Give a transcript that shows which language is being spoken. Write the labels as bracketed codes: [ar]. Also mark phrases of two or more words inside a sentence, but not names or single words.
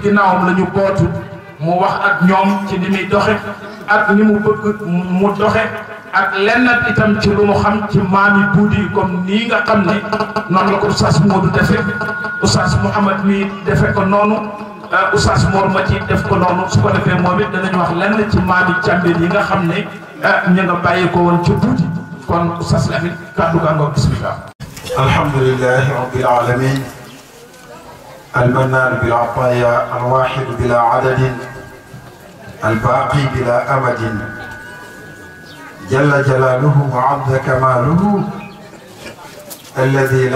[wo] ginnaawam la ñu bootu mu wax ak ñoom ci ni muy doxe ak ni mu bëgg mu doxe ak lenn itam ci lu mu xam ci maami Buuti comme nii nga xam ne noonu la ko Oustaz Modou defe Oustaz Mouhamad mi defe ko noonu Oustaz Mor Mati def ko noonu su ko defee moom it danañu wax lenn ci maami Cambeen yi nga xam ne ñu nga bàyyi ko woon ci Buuti kon Oustaz Lamine kàddu gaa nga bismillah. [ar] الحمد لله رب العالمين المنان بالعطايا الواحد بلا عدد الباقي بلا أمد جل جلاله وعظ كماله الذي